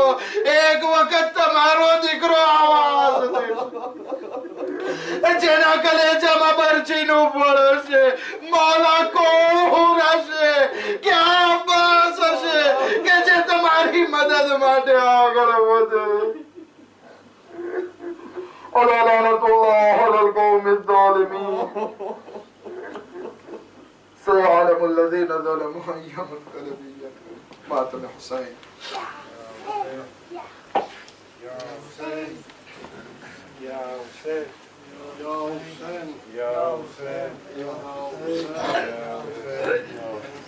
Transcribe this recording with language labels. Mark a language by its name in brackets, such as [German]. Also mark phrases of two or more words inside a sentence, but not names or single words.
[Gujarati] એક વખત તમારો દીકરો આવાજ દેશે જેના કલેજામાં બરછીનું પડશે. મૌલા, કોણ હશે, ક્યાં અબ્બાસ હશે કે જે તમારી મદદ માટે આગળ વધે? [Arabic] ألا لعنة الله على القوم الظالمين. سيعلم الذين ظلموا أي منقلب ينقلبون. ماتم حسين. يا حسين يا حسين يا حسين يا حسين يا حسين يا حسين